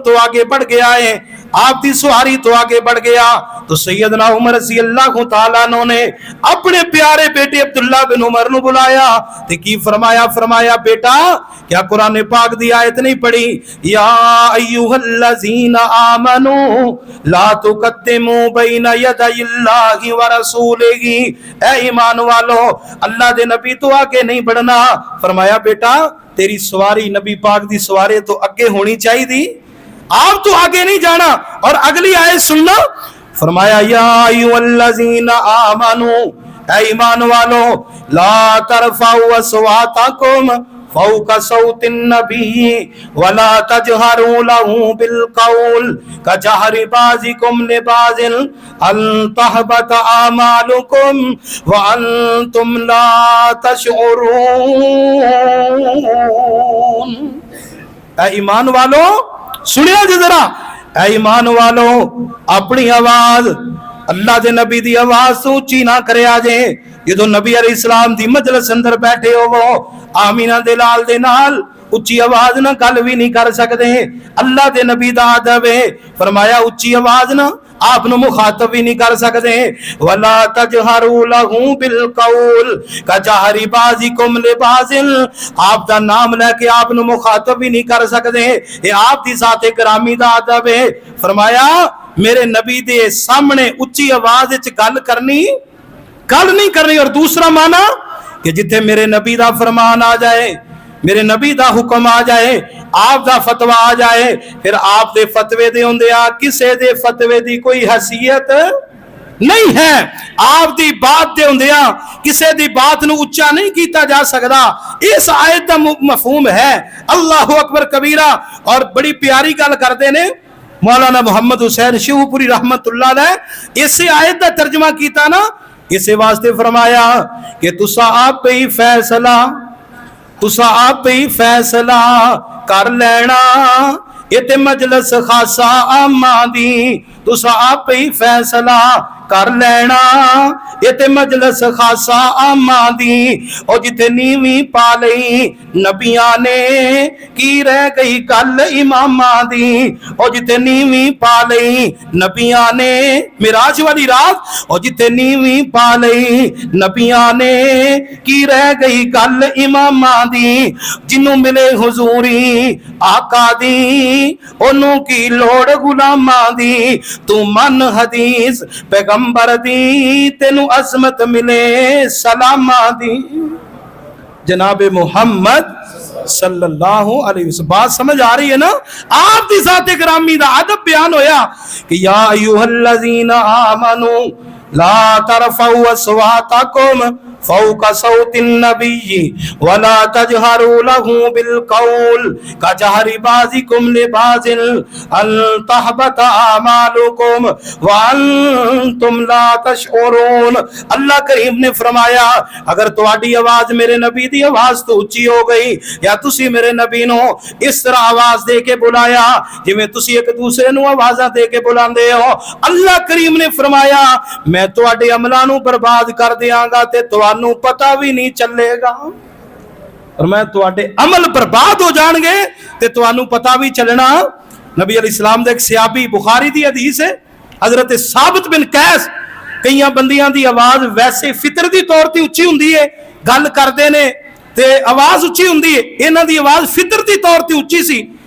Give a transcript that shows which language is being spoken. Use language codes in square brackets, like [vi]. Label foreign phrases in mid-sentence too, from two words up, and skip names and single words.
[pa] تو آگے بڑھ گیا ہے، آپ دی سواری تو آگے بڑھ گیا، تو سیدنا عمر رضی اللہ تعالیٰ عنہ نے اپنے پیارے بیٹے عبداللہ بن عمر نو بلایا تے کی فرمایا، فرمایا بیٹا کیا قرآن پاک دی آیت نہیں پڑھی، [ar] یا ایوہ الذین آمنوا لا تقدموا بین یدی اللہ ورسولہ، [pa] اے ایمان والو اللہ دے نبی تو آگے نہیں بڑھنا۔ فرمایا بیٹا تیری سواری نبی پاک دی سواری تو اگے ہونی چاہی دی، آپ تو آگے نہیں جانا۔ اور اگلی آیت سننا، فرمایا [ar] یا ایوہ الذین آمنوا، [pa] اے ایمان والو [ar] لا ترفعوا اصواتکم فوق صوت النبی ولا تجہروا له بالقول کجہر بعضکم لبعض ان تحبط اعمالکم وانتم لا تشعرون۔ [pa] اے ایمان والو سنیا جی ذرا، اے ایمان والو اپنی آواز اللہ دے نبی دی آواز تو اونچی نہ کرے آجے، جدو نبی [ar] علیہ السلام [pa] دی مجلس اندر بیٹھے ہو وہ آمینہ دے لال دے نال اچھی آواز نہ گل بھی نہیں کر سکتے، اللہ دے نبی دا ادب ہے، فرمایا اچھی آواز نہ آپ نو مخاطب بھی نہیں کر سکتے، [ar] وَلَا تَجْهَرُوا لَهُ بِالْقَوْلِ كَجَهْرِ بَعْضِكُمْ لِبَعْضٍ، [pa] آپ دا نام لے کے آپ نو مخاطب بھی نہیں کر سکتے، یہ آپ دی ذات گرامی دا ادب ہے۔ فرمایا میرے نبی دے سامنے اچھی آواز وچ گل نہیں کرنی۔ اور دوسرا معنی کہ جتھے میرے نبی دا فرمان آ جائے، میرے نبی دا حکم آ جائے، آپ دا فتوہ آ جائے، پھر آپ دے فتوے دے ہوندے آ کسے دے فتوے دی کوئی حیثیت نہیں ہے، آپ دی بات دے ہوندے آ کسے دی بات نو اچھا نہیں کیتا جا سکدا۔ اس آیت دا مفہوم ہے [ar] اللہ اکبر کبیرہ۔ [pa] اور بڑی پیاری گل کردے نے مولانا محمد حسین شیو پوری [ar] رحمت اللہ علیہ، [pa] اس آیت دا ترجمہ کیتا نا، اسے واسطے فرمایا کہ تسا آپ پہ ہی فیصلہ کر لینا، یہ تے مجلس خاصا عامہ دی، تسا آپ پہ ہی فیصلہ کر لینا، یہ تے مجلس خاصا عامہ دی، اور جتے نیویں پا لئی نبیاں نے کی رہ گئی گل امامہ دی، اور جتے نیویں پا لئی نبیاں نے معراج والی رات، اور جتے نیویں پا لئی نبیاں نے کی رہ گئی گل امامہ دی، جنوں ملے حضوری آقا دی انہوں کی لوڑ غلامہ دی، تو من حدیث پیغمبر دی تینو عظمت ملے سلامہ دی۔ [ur] جناب محمد [ar] صلی اللہ علیہ وسلم، [ur] بات سمجھ آ رہی ہے نا؟ [pa] آپ دی ذات گرامی دا ادب بیان ہویا کہ [ar] یا ایوہ الذین آمنوا لا ترفعوا اصواتکم فوق صوت النبی ولا تجہروا له بالقول کجہر بعضکم لبعض ان تحبط اعمالکم وانتم لا تشعرون۔ [pa] اللہ کریم نے فرمایا اگر تواڈی آواز میرے نبی دی آواز تو اچھی ہو گئی، یا تسی میرے نبی نو اس طرح آواز دے کے بلایا جویں تسی ایک دوسرے نو آوازاں دے کے بلاندے ہو، اللہ کریم نے فرمایا میں تواڈے عملاں نو برباد کر دیاں گا تے تانوں پتہ بھی نہیں چلے گا۔ فرمایا تواڈے عمل برباد ہو جانگے تے تانوں پتہ بھی چلنا. نبی علیہ السلام دے اک صحابی، بخاری دی حدیث ہے، حضرت ثابت بن قیس، کئی بندیاں دی آواز ویسے فطرتی طور تے اچی ہندی ہے، گل کردے نے تے آواز اچی ہندی ہے، انہاں دی آواز فطرتی طور تے اچی سی.